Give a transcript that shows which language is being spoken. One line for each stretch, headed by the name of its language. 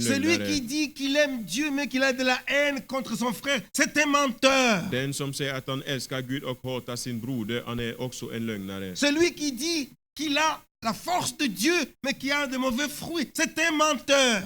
French: Celui qui
Swedish: lögnare.
French: dit qu'il aime Dieu mais qu'il a de la haine contre son frère, c'est un menteur.
Swedish: Den som säger att han älskar Gud och hatar sin broder, han är också en lögnare.
French: Celui qui dit qu'il a la force de Dieu mais qui a de mauvais fruits, c'est un menteur.